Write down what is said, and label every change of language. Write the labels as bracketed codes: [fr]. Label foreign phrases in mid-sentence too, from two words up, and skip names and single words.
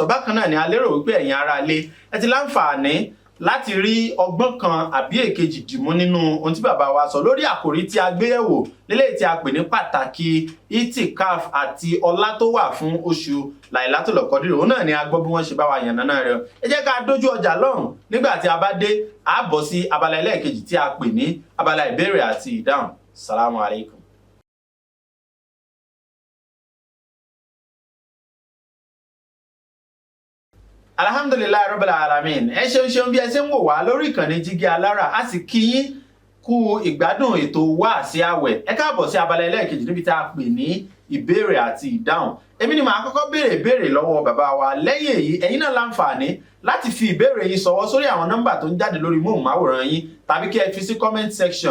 [yo] Bákan náà ni a lérò wípé ẹ̀yin ará ilé ẹ ti láǹfààní láti rí ọgbọ́n kan àbí èkejì dìmú nínú ohun tí bàbá wa sọ lórí àkòrí tí a gbé yẹ̀wò lélẹ́yìí tí a pè ní pàtàkì itikaf àti ọlá tó wà fún oṣù Lailatul Qadr. Òun náà ni a gbọ́ bí wọ́n ṣe bá wa yànnàná rẹ̀. Ẹ jẹ́ ká dójú ọjà lọ́hùn, nígbà tí a bá dé a bọ̀ sí abala ẹlẹ́ẹ̀kejì tí a pè ní abala ìbéèrè àti ìdáhùn. [ar] السلام عليكم. الحمد لله رب العالمين. [yo] Ẹ ṣeun bí ẹ ṣe ń wò wá lórí ìkànnì Jígí Alára, a sì kí yín kú ìgbádùn ètò wáàsí àwẹ̀. Ẹ káàbọ̀ sí abala ẹlẹ́ẹ̀kejì níbi tá a pè ní ìbéèrè àti ìdáhùn. Èmi ni màá kọ́kọ́ béèrè lọ́wọ́ bàbá wa. Lẹ́yìn èyí ẹ̀yin náà láǹfààní láti fi ìbéèrè yín ṣọwọ́ sórí àwọn nọ́mbà tó ń jáde lórí móhùnmáwòrán yín tàbí kí ẹ fi sí [en] comment section.